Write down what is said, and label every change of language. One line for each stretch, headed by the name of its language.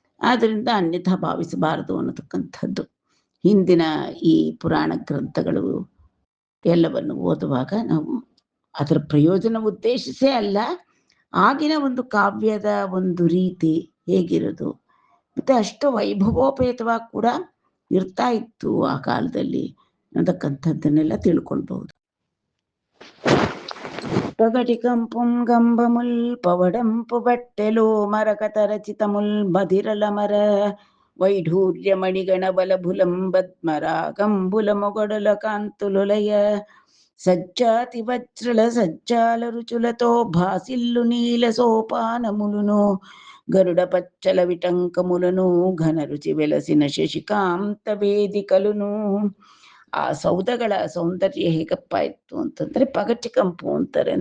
Kannada: ಆದ್ರಿಂದ ಅನ್ಯಥಾ ಭಾವಿಸಬಾರದು ಅನ್ನತಕ್ಕಂಥದ್ದು. ಹಿಂದಿನ ಈ ಪುರಾಣ ಗ್ರಂಥಗಳು ಎಲ್ಲವನ್ನು ಓದುವಾಗ ನಾವು ಅದರ ಪ್ರಯೋಜನ ಉದ್ದೇಶಿಸೇ ಅಲ್ಲ, ಆಗಿನ ಒಂದು ಕಾವ್ಯದ ಒಂದು ರೀತಿ ಹೇಗಿರೋದು ಮತ್ತೆ ಅಷ್ಟು ವೈಭವೋಪೇತವಾಗಿ ಕೂಡ ಇರ್ತಾ ಇತ್ತು ಆ ಕಾಲದಲ್ಲಿ ಅನ್ನತಕ್ಕಂಥದ್ದನ್ನೆಲ್ಲ ತಿಳ್ಕೊಳ್ಬಹುದು.
Telugu: పగటికంపుం గంబముల్ పవడంపు బట్టెలు మరకత రచితముల్ మధిరలమర వైఢూర్యమణిగణ బలభులం బద్మరాగంబుల మొగడుల కాంతులులయ సజ్జాతి వజ్రల సజ్జాల రుచులతో భాసిల్లు నీల సోపానములును గరుడ పచ్చల విటంకములను ఘన రుచి వెలసిన ಶಶಿಕಾಂತ ವೇದಿಕಲುನು.
Kannada: ಆ ಸೌಧಗಳ ಸೌಂದರ್ಯ ಹೇಗಪ್ಪ ಇತ್ತು ಅಂತಂದ್ರೆ ಪಗಟಿ ಕಂಪು ಅಂತಾರೆ.